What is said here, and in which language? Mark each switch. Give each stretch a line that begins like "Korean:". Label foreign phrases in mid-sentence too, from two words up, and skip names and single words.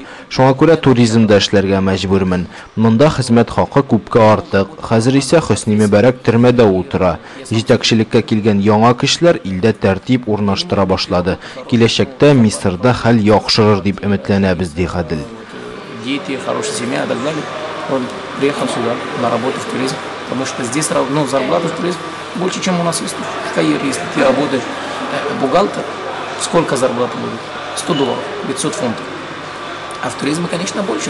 Tatar: Шуңа күрә туризмда эшләргә мәҗбүрмен. Монда хезмәт хакы күпкә артык. Хәзер исә Хөсни Мөбарәк төрмәдә утыра. Җитәкчелеккә килгән яңа кешеләр илдә тәртип урнаштыра башлады. Киләчәктә Мисырда хәл яхшырыр дип өметләнәбез, ди Гадел.
Russian: Дети, хорошая семья и так далее. Он приехал сюда на работу в туризм, потому что здесь зарплата в туризме больше, чем у нас есть в Каире. Если ты работаешь бухгалтер, сколько зарплата будет? $100, 500 фунтов. А в туризме, конечно, больше.